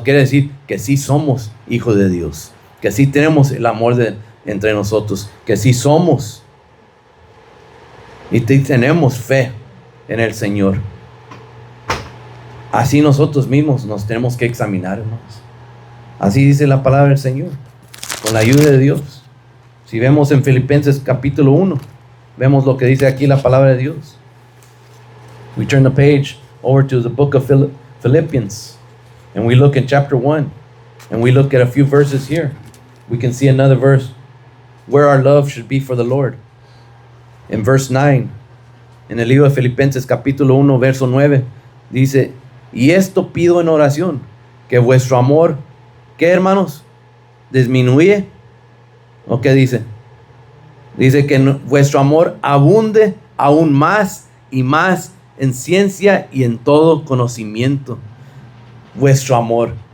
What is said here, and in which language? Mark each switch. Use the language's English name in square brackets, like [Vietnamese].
[Spanish] Quiere decir que sí somos hijos de Dios, que sí tenemos el amor entre nosotros, que sí somos y tenemos fe en el Señor. Así nosotros mismos nos tenemos que examinar, hermanos. Así dice la palabra del Señor, con la ayuda de Dios. Si vemos en Filipenses capítulo 1, vemos lo que dice aquí la palabra de Dios. [English] We turn the page over to the book of Philippians, and we look in chapter 1, and we look at a few verses here. We can see another verse where our love should be for the Lord. In verse 9, [Spanish] en el libro de Filipenses capítulo 1, verso 9, dice, y esto pido en oración, que vuestro amor, ¿qué, hermanos? ¿Disminuye? ¿O qué dice? Dice que vuestro amor abunde aún más y más en ciencia y en todo conocimiento. Vuestro amor.